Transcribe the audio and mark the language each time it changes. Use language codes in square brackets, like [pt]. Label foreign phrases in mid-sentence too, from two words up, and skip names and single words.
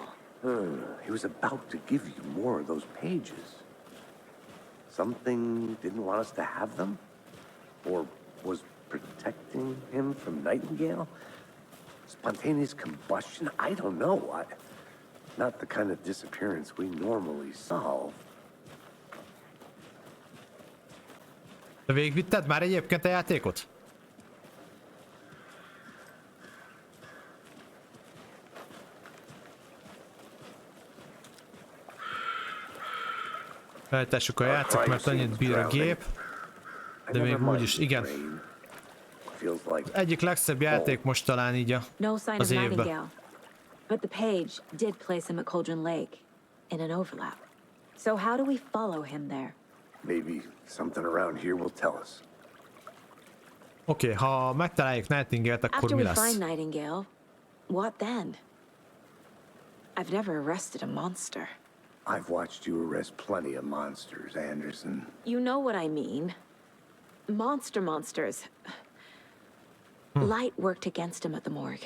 [en] He was about to give you more of those pages. Something didn't want us to have them? Or was protecting him from Nightingale? Spontaneous combustion? I don't know. Not the kind of disappearance we normally solve. [hu] De végigvitted már egyébként a játékot? Feltessük a játszok, mert annyit bír a gép. De még úgyis, igen. Egyik legszebb játék most talán így az évben. [en] But the page did place him at Cauldron Lake in an overlap. So how do we follow him there? Maybe something around here will tell us. [hu] Oké, ha megtaláljuk Nightingale-t, akkor [en] After [hu] mi [en] we [hu] lesz? [en] find Nightingale, what then? I've never arrested a monster. I've watched you arrest plenty of monsters, Anderson. You know what I mean. Monsters. Light worked against him at the morgue.